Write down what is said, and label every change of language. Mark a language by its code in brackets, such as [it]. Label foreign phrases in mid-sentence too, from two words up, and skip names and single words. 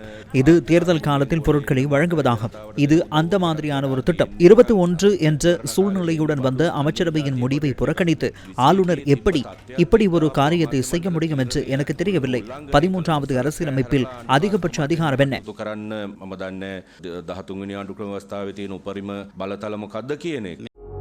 [ta] இது தேர்தல் காலத்தில் பொருட்களை வழங்குவதாகும். இது அந்த மாதிரியான ஒரு திட்டம். 21 என்ற சூழ்நிலையுடன் வந்த அமைச்சரவையின் முடிவை புறக்கணித்து ஆளுநர் இப்படி ஒரு காரியத்தை செய்ய முடியும் என்று எனக்கு தெரியவில்லை. 13வது அரசியலமைப்பில் அதிகபட்ச அதிகாரம் என்ன? [si] 13 වෙනි ආණ්ඩුක්‍රම ව්‍යවස්ථාවේ තියෙන උපරිම බලතල මොකක්ද කියන එක